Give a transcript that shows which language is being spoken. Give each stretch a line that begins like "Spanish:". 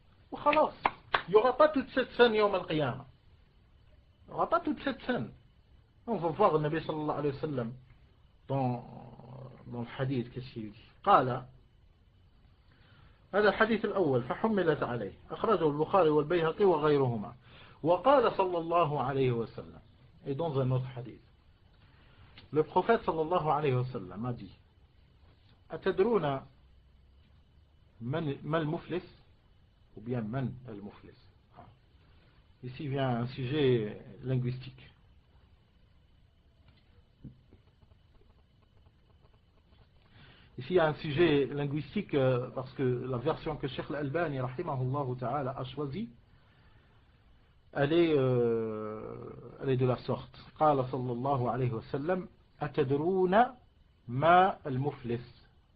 French: Ou khalas, il n'y aura pas toute cette scène Yawm al-Qiyamah. Il n'y aura pas toute cette scène. On va voir le Nabi sallallahu alayhi wa sallam dans le hadith, qu'est-ce qu'il dit?
Arabic: قال هذا الحديث الأول فحملت عليه أخرجه البخاري والبيهقي وغيرهما وقال صلى الله عليه وسلم.
French: Et dans un autre hadith, le prophète sallallahu alayhi wa sallam a dit
Arabic: أتدرون ما المفلس
French: ou bien
Arabic: من المفلس.
French: Ici vient un sujet linguistique. Ici il y a un sujet linguistique parce que la version que Cheikh Al-Albani rahimahullah ta'ala a choisie, elle est de la sorte.
Arabic: قال صلى الله عليه وسلم أتدرون ما المفلس.